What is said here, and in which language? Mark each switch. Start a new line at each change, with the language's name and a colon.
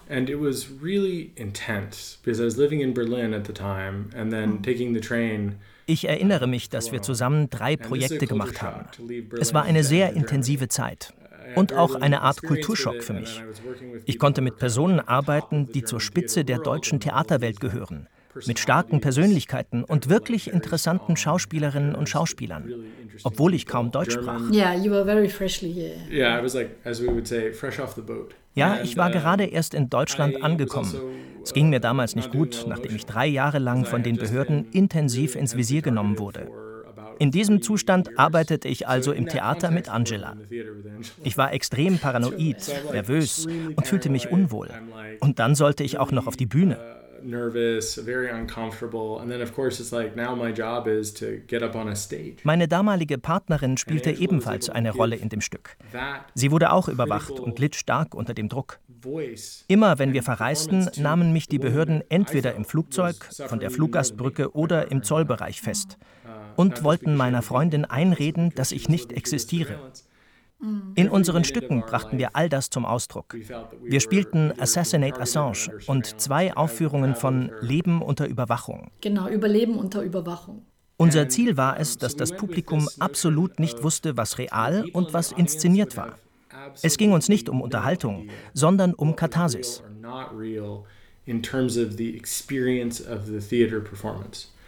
English: And it was really intense because I was living in Berlin at the time and then taking the train.
German: Ich erinnere mich, dass wir zusammen drei Projekte gemacht haben. Es war eine sehr intensive Zeit und auch eine Art Kulturschock für mich. Ich konnte mit Personen arbeiten, die zur Spitze der deutschen Theaterwelt gehören, mit starken Persönlichkeiten und wirklich interessanten Schauspielerinnen und Schauspielern, obwohl ich kaum Deutsch sprach.
English: Yeah, you were very freshly here. Yeah, I was like, as we would say, fresh off the boat.
German: Ja, ich war gerade erst in Deutschland angekommen. Es ging mir damals nicht gut, nachdem ich drei Jahre lang von den Behörden intensiv ins Visier genommen wurde. In diesem Zustand arbeitete ich also im Theater mit Angela. Ich war extrem paranoid, nervös und fühlte mich unwohl. Und dann sollte ich auch noch auf die Bühne.
English: nervous, very uncomfortable. And then of course it's like now my job is to get up on a stage.
German: Meine damalige Partnerin spielte ebenfalls eine Rolle in dem Stück. Sie wurde auch überwacht und litt stark unter dem Druck. Immer wenn wir verreisten, nahmen mich die Behörden entweder im Flugzeug, von der Fluggastbrücke oder im Zollbereich fest und wollten meiner Freundin einreden, dass ich nicht existiere. In unseren Stücken brachten wir all das zum Ausdruck. Wir spielten Assassinate Assange und zwei Aufführungen von Leben unter Überwachung. Genau, Überleben unter Überwachung. Unser Ziel war es, dass das Publikum absolut nicht wusste, was real und was inszeniert war. Es ging uns nicht um Unterhaltung, sondern um Katharsis.
English: In terms of the experience of the theater performance.